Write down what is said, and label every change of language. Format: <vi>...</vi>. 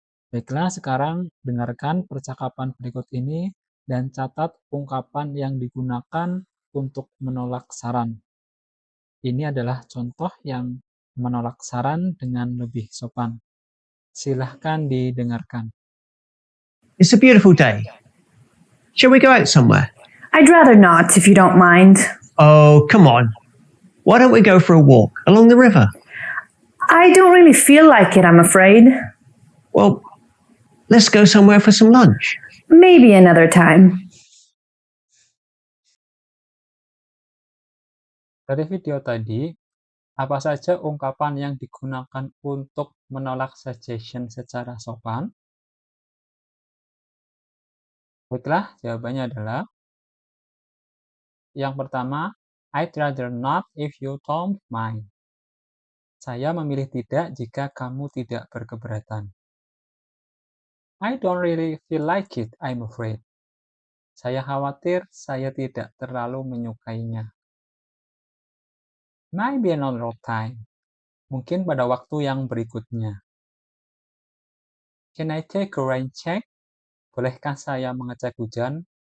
<id>Baiklah, sekarang dengarkan percakapan berikut ini dan catat ungkapan yang digunakan untuk menolak saran. Ini adalah contoh yang menolak saran dengan lebih sopan. Silahkan didengarkan.</id> <en>It's a beautiful day. Shall we go out somewhere? I'd rather not, if you don't mind. Oh, come on. Why don't we go for a walk along the river? I don't really feel like it, I'm afraid. Well, let's go somewhere for some lunch. Maybe another time.</en> <id>Dari video tadi, Apa saja ungkapan yang digunakan untuk menolak suggestion secara sopan? Baiklah, jawabannya adalah yang pertama,</id> <en>I'd rather not if you don't mind.</en> <id>Saya memilih tidak jika kamu tidak berkeberatan.</id> <en>I don't really feel like it, I'm afraid.</en> <id>Saya khawatir saya tidak terlalu menyukainya.</id> <en>Maybe another time.</en> <id>Mungkin pada waktu yang berikutnya.</id> <en>Can I take a rain check?</en> <id>Bolehkah saya mengecek hujan?</id>